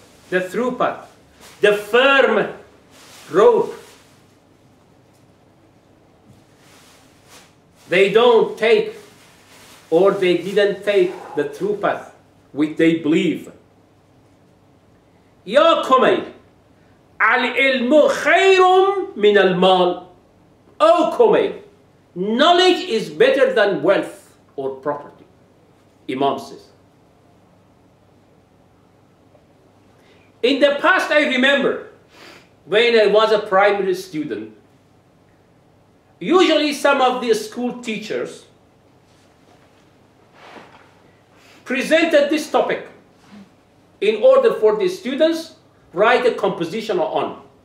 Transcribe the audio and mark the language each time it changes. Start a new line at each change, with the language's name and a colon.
English: The true path, the firm rope. They don't take, or they didn't take the true path which they believe.
Arabic: يا كميل العلم خير من المال.
English: Oh Kumayl, knowledge is better than wealth or property. Imam says. In the past, I remember when I was a primary student, usually some of the school teachers presented this topic in order for the students write a composition on.